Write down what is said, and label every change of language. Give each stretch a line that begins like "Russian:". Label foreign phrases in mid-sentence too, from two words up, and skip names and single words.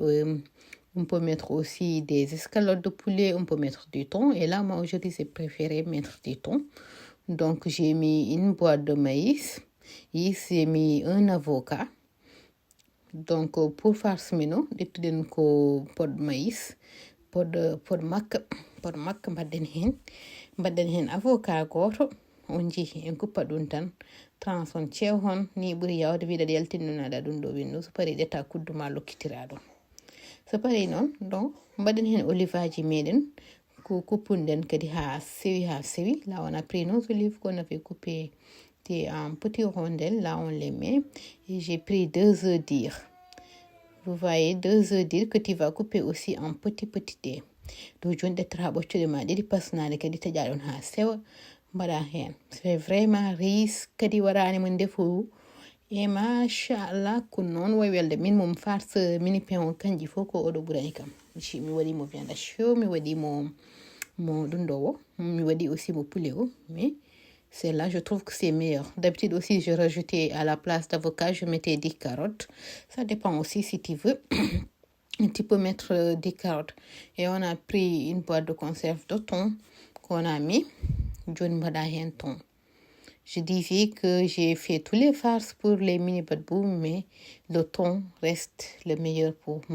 French: On peut mettre aussi des escalope de poulet, on peut mettre du thon. Et là, moi, aujourd'hui, j'ai préféré mettre du thon. Donc, j'ai mis une boîte de maïs. Ici, j'ai mis un avocat. Donc, pour faire ce menu, j'ai mis un pot de maïs, pot
Fula: makka mbaɗɗen hen avocat goto on jeehi en kuppa ɗum tan transon ceew hon ni ɓuri yawde wiɗa yaltinnunaɗa ɗum ɗo windu so pari ɗetta kudduma lokkitira ɗum so pari noon donc mbaɗen hen olivaji meɗen ko kuppunden kadi ha sewi
French: là on a pris nos olives qu'on avait coupé en petits rondelles là on les met et j'ai pris 2 œufs durs. Vous voyez 2 œufs durs que tu vas couper aussi en petit dés.
Fula: Do joni ɗettata ɓoccuɗe ma ɗiɗi pasnade kadi taƴa ɗon ha sewa mbaɗa hen
French: c'est vraiment riche
Fula: kadi warani mo ndefu e machallah ko noon way welde min mom farce
French: mini pain
Fula: o kanji fof ko oɗo ɓurani kam mi waɗi mo
French: viande hachée
Fula: mi waɗi mo ɗum ɗo o mi waɗi aussi mo poulet o
French: mais c'est là je trouve que c'est meilleur. D'habitude aussi je rajoutais à la place d'avocat je mettais des carottes. Ça dépend aussi si tu veux. Tu peux mettre des carottes. Et on a pris une boîte de conserve de thon qu'on a mis. Je disais que j'ai fait tous les farces pour les mini badbou, mais le thon reste le meilleur pour moi.